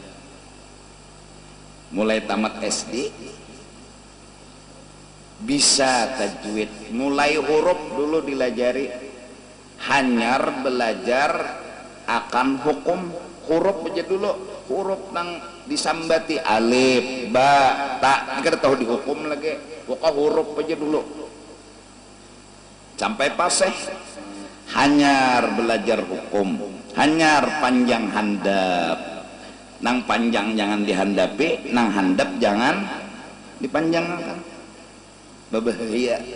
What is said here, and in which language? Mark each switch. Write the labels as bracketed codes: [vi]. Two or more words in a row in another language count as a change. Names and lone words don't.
[bjn] Mulai tamat SD bisa tajwid, mulai huruf dulu dilajari, hanyar belajar akan hukum huruf aja dulu, huruf nang disambati alif, ba, ta, kita tahu dihukum lagi, pokok huruf aja dulu sampai paseh. Hanyar belajar hukum, hanyar panjang handap, nang panjang jangan dihandapi, nang handap jangan dipanjangkan, berbahaya.